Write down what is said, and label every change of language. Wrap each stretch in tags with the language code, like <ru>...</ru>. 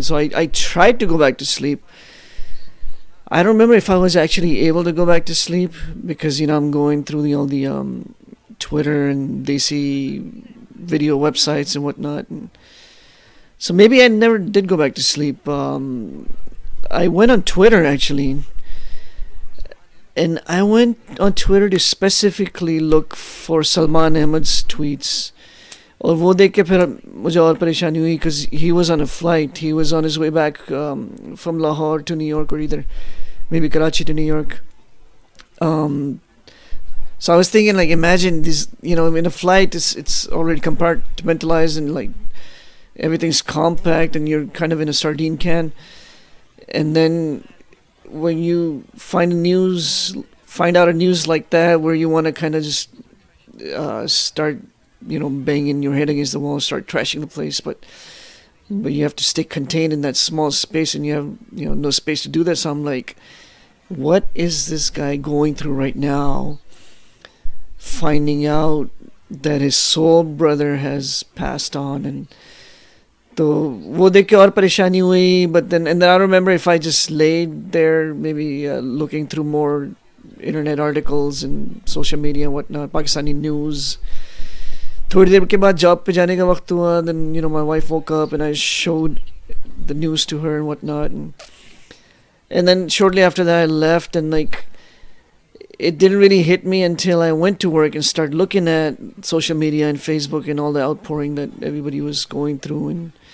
<en>So I tried to go back to sleep. I don't remember if I was actually able to go back to sleep because I'm going through all the Twitter and they see video websites and whatnot. And so maybe I never did go back to sleep. I went on Twitter actually. And I went on Twitter to specifically look for Salman Ahmed's tweets.</en> <hi>और वो देख के फिर मुझे और परेशानी हुई</hi> <en>because he was on a flight. He was on his way back from Lahore to New York, or either maybe Karachi to New York. So I was thinking, like, imagine this, in a flight, it's already compartmentalized and like everything's compact and you're kind of in a sardine can. And then when you find out a news like that where you want to kind of just start, banging your head against the wall, start trashing the place, but you have to stay contained in that small space, and you have no space to do that. So I'm like, what is this guy going through right now? Finding out that his soul brother has passed on, and</en> <hi>तो वो देख के और परेशानी हुई.</hi> <en>But then I remember if I just laid there, maybe looking through more internet articles and social media and whatnot, Pakistani news.</en> <hi>थोड़ी देर के बाद जॉब पे जाने का वक्त हुआ.</hi> <en>Then my wife woke up and I showed the news to her and whatnot, and then shortly after that I left, and like it didn't really hit me until I went to work and started looking at social media and Facebook and all the outpouring that everybody was going through.</en>